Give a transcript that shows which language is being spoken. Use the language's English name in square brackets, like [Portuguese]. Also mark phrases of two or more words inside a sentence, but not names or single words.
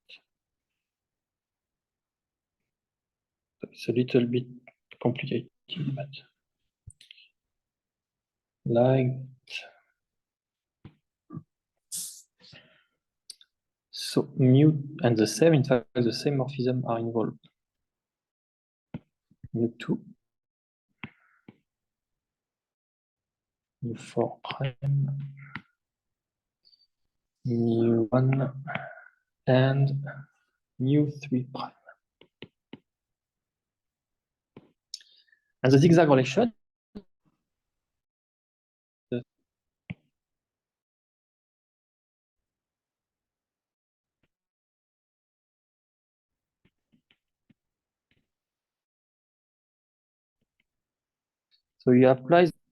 [English] It's a little bit complicated, but like so mu and the same, in fact, the same morphism are involved. Mu2, mu4 prime, mu1, and mu3 prime. And the zigzag relation. So you apply.